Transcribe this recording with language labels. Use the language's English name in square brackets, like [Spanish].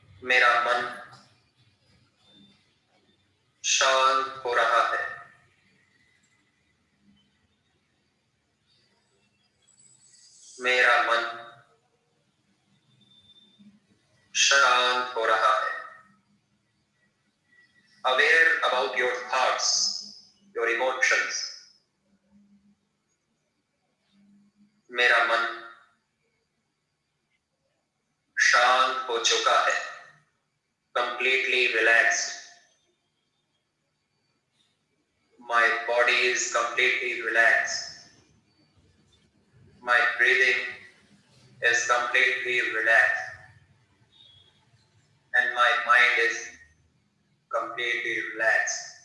[Hindi] मेरा मन शांत हो रहा है, मेरा मन शांत हो रहा है। [English] Aware about your thoughts, your emotions. [Hindi] मेरा मन शांत हो चुका है, [English] completely relaxed. My body is completely relaxed. My breathing is completely relaxed. And my mind is completely relaxed.